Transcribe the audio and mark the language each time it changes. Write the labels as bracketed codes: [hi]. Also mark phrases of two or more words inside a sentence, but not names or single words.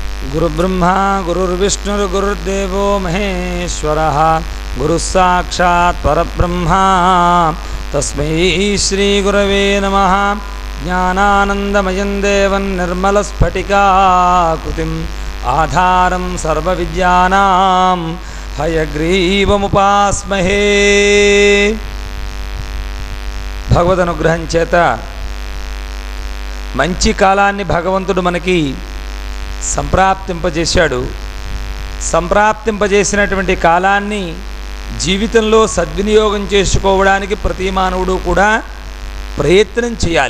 [sa] गुरुब्रह्मा गुरुर्विष्णुर्गुरुर्देवो महेश्वरः गुरुस्साक्षात् परब्रह्मा तस्मै श्रीगुरवे नमः। ज्ञानानन्दमयं देवं निर्मलस्फटिकाकृतिम् आधारं सर्वविद्यानां हयग्रीवमुपास्महे। [te] భగవదనుగ్రహం చేత మంచి కాలాన్ని భగవంతుడు మనకి సంప్రాప్తింపజేశాడు. సంప్రాప్తింపజేసినటువంటి కాలాన్ని జీవితంలో సద్వినియోగం చేసుకోవడానికి ప్రతి మానవుడు కూడా ప్రయత్నం చేయాలి.